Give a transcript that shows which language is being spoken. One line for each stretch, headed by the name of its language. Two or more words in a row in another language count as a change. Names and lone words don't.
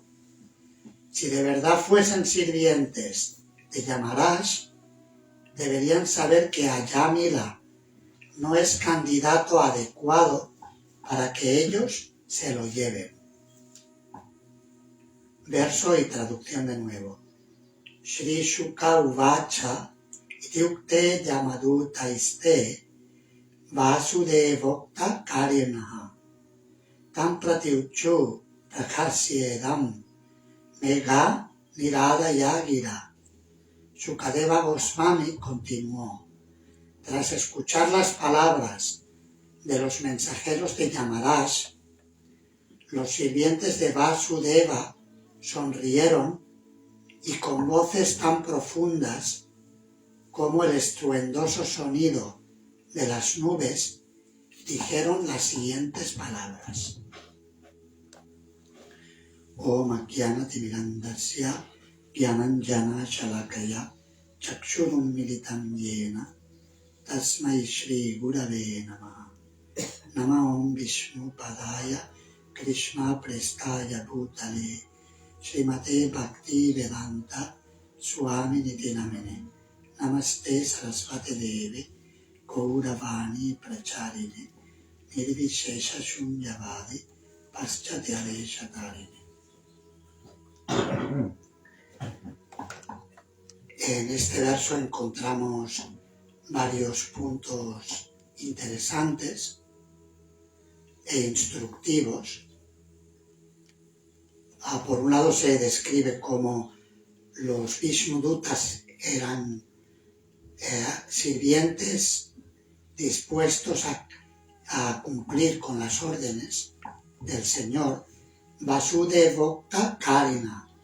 Spanish: Si de verdad fuesen sirvientes de Yamarash, deberían saber que Ajamila no es candidato adecuado para que ellos se lo lleven. Verso y traducción de nuevo.
Sanskrit: श्री शुक उवाच इत्युक्ते यमदूतैस्ते वासुदेवोक्त कारिणः तं प्रत्यूचुः प्रहस्येदं मेघ निर्ह्रादया गिरा.
Spanish: Shukadeva Goswami continuó. Tras escuchar las palabras de los mensajeros de Yamaraj, los sirvientes de Vasudeva sonrieron y con voces tan profundas como el estruendoso sonido de las nubes dijeron las siguientes palabras.
Sanskrit: ॐ अज्ञान तिमिरान्धस्य ज्ञानाञ्जन शलाकया चक्षुरुन् मीलितं येन तस्मै श्री गुरवे नमः नम ॐ विष्णु पादाय कृष्ण प्रेष्ठाय भूतले श्रीमते भक्ति वेदान्त स्वामि निति नामिने नमस्ते सरस्वती देवी गौरवाणी प्रचारिणे निर्विशेष शून्यवादि पाश्चात्य देशतारिणे.
Spanish: En este verso encontramos varios puntos interesantes e instructivos. Por un lado se describe cómo los Vishnudutas eran sirvientes dispuestos a cumplir con las órdenes del Señor,
Sanskrit: वासुदेवोक्त कारिण.